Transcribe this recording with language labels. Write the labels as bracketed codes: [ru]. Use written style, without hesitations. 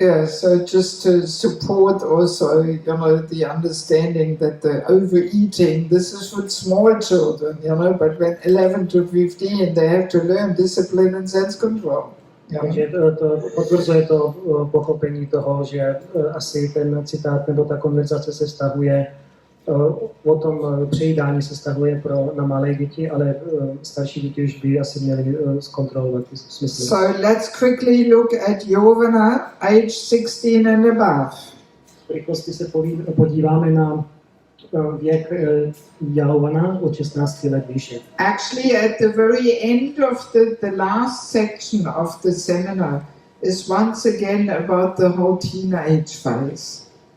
[en] Yeah, so just to support also, the understanding that the overeating, this is for small children, but when 11 to 15, they have to learn discipline and sense control. [cs] Takže to potvrzuje to pochopení toho, že asi ten citát nebo ta konverzace se vztahuje o tom přejídání se vztahuje na malé děti, ale starší děti už by asi měli zkontrolovat ty smysly. [en] So let's quickly look at Yovana, age 16 and above. [cs] V rychlosti se podíváme na věk Yovana od 16 let výše. [en] Actually, at the very end of the last section of the seminar is once again about the whole teenage phase.